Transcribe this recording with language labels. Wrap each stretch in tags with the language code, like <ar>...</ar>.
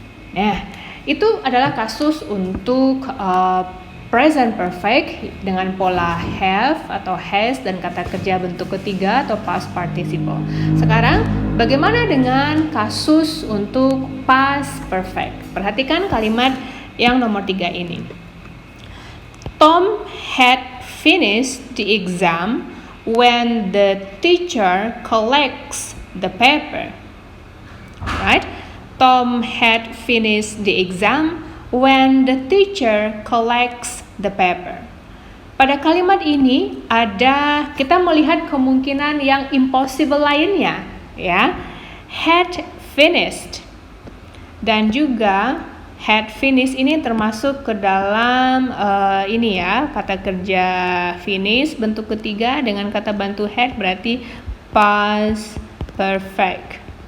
<id>Nah, itu adalah kasus untuk present perfect dengan pola have atau has dan kata kerja bentuk ketiga atau past participle. Sekarang bagaimana dengan kasus untuk past perfect? Perhatikan kalimat yang nomor 3 ini.</id> <en>Tom had finished the exam when the teacher collects the paper. Right? Tom had finished the exam when the teacher collects the paper.</en> <id>Pada kalimat ini kita melihat kemungkinan yang impossible lainnya, ya.</id> <en>Had finished.</en> <id>Dan juga had finished ini termasuk ke dalam ini ya, kata kerja finish bentuk ketiga dengan kata bantu had berarti past perfect.</id>